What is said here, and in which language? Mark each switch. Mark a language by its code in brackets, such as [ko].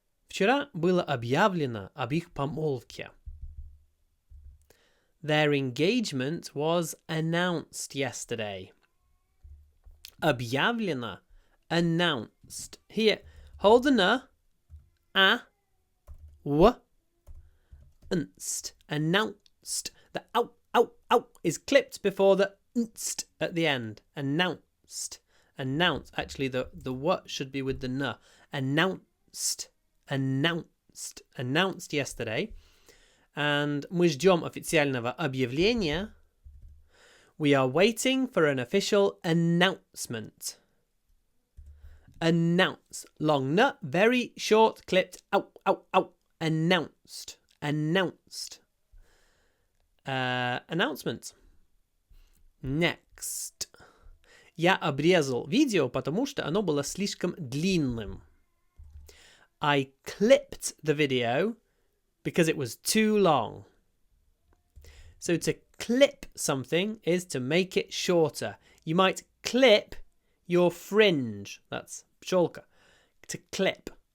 [ru] Вчера было объявлено об их помолвке. [en] Their engagement was announced yesterday. Объявлено, announced. Here, hold the n, a, w, unst, announced. The ow is clipped before the unst at the end. Announced. Announced. Actually, the w should be with the n. Announced. Announced. Announced yesterday. [ru] And мы ждем официального объявления. [en] We are waiting for an official announcement. Announce. Long n, very short, clipped. Ow. Announced. Announced. Announcement. Next. [ru] Я обрезал видео, потому что оно было слишком длинным. [en] I clipped the video because it was too long. So to clip something is to make it shorter. You might clip your fringe. That's pszczolka. To clip.